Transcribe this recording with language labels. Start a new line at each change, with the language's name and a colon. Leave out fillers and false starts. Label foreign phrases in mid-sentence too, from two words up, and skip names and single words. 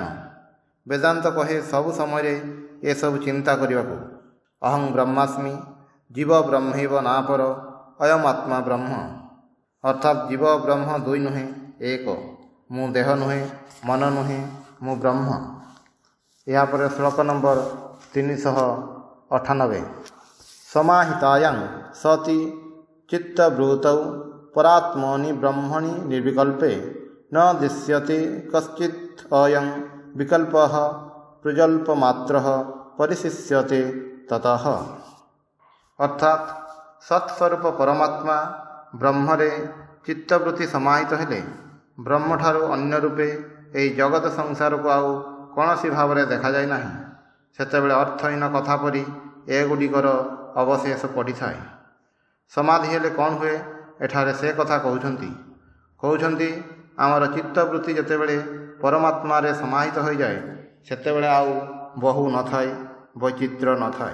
Odia: ବେଦାନ୍ତ କହେ ସବୁ ସମୟରେ ଏସବୁ ଚିନ୍ତା କରିବାକୁ।
Sanskrit: ଅହଂ ବ୍ରହ୍ମାସ୍ମି, ଜୀବ ବ୍ରହ୍ମୈବ ନାପର, ଅୟମ୍ ଆତ୍ମା ବ୍ରହ୍ମ।
Odia: ଅର୍ଥାତ୍ ଜୀବ ବ୍ରହ୍ମ ଦୁଇ ନୁହେଁ, ଏକ। ମୁଁ ଦେହ ନୁହେଁ, ମନ ନୁହେଁ, ମୁଁ ବ୍ରହ୍ମ। ଏହାପରେ ଶ୍ଲୋକ ନମ୍ବର 398।
Sanskrit: समाहितायां सति चित्तवृतौ परात्मनि ब्रह्मणि निर्विकल्पे न दृश्यते कश्चित् अयं विकल्पः प्रजल्पमात्रः परिशिष्यते ततः।
Odia: ଅର୍ଥାତ ସତ୍ସ୍ୱରୂପ ପରମାତ୍ମା ବ୍ରହ୍ମରେ ଚିତ୍ତବୃତ୍ତି ସମାହିତ ହେଲେ ବ୍ରହ୍ମଠାରୁ ଅନ୍ୟ ରୂପେ ଏହି ଜଗତ ସଂସାରକୁ ଆଉ କୌଣସି ଭାବରେ ଦେଖାଯାଏ ନାହିଁ। ସେତେବେଳେ ଅର୍ଥହୀନ କଥା ପରି ଏଗୁଡ଼ିକର ଅବଶେଷ ପଡ଼ିଥାଏ। ସମାଧି ହେଲେ କ'ଣ ହୁଏ ଏଠାରେ ସେ କଥା କହୁଛନ୍ତି ଆମର ଚିତ୍ତବୃତ୍ତି ଯେତେବେଳେ ପରମାତ୍ମାରେ ସମାହିତ ହୋଇଯାଏ ସେତେବେଳେ ଆଉ ବହୁ ନଥାଏ, ବୈଚିତ୍ର୍ୟ ନଥାଏ।